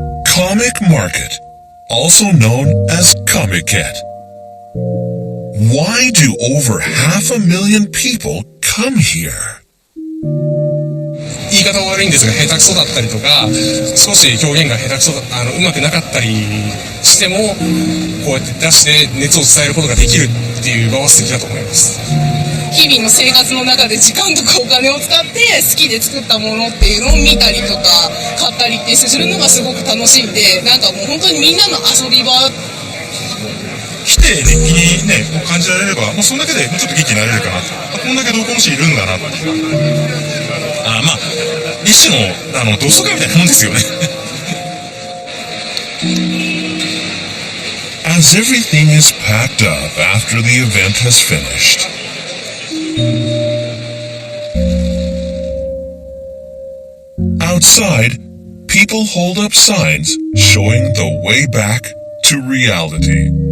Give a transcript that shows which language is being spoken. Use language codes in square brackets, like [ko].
[en] Comic Market, also known as Comiket. Why do over 500,000 people come here? [ja] 言い方悪いんですが、下手くそだったりとか、少し表現が下手くそだ、うまくなかったりしても、こうやって出して熱を伝えることができるっていう場は素敵だと思います。日々の生活の中で時間とかお金を使って好きで作ったものっていうのを見たりとか買ったりってするのがすごく楽しいんで、なんかもう本当にみんなの遊び場。来て熱気にね、感じられれば、もうそんだけでもうちょっと元気になれるかなと。こんだけ同好の人いるんだなって。まあ、一種の、同窓会みたいなもんですよね。 [en] As everything is packed up after the event has finished, outside, people hold up signs showing the way back to reality.